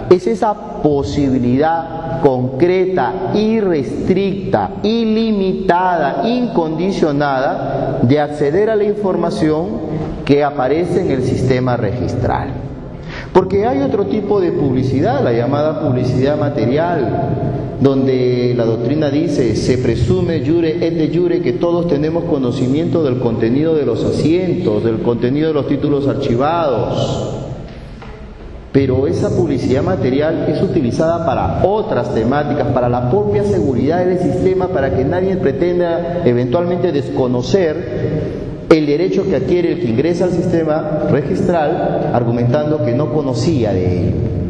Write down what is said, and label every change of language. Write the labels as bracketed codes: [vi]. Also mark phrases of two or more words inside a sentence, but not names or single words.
[es] Es esa posibilidad concreta, irrestricta, ilimitada, incondicionada de acceder a la información que aparece en el sistema registral. Porque hay otro tipo de publicidad, la llamada publicidad material, donde la doctrina dice, se presume [la] jure et de jure [es] que todos tenemos conocimiento del contenido de los asientos, del contenido de los títulos archivados. Pero esa publicidad material es utilizada para otras temáticas, para la propia seguridad del sistema, para que nadie pretenda eventualmente desconocer el derecho que adquiere el que ingresa al sistema registral, argumentando que no conocía de él.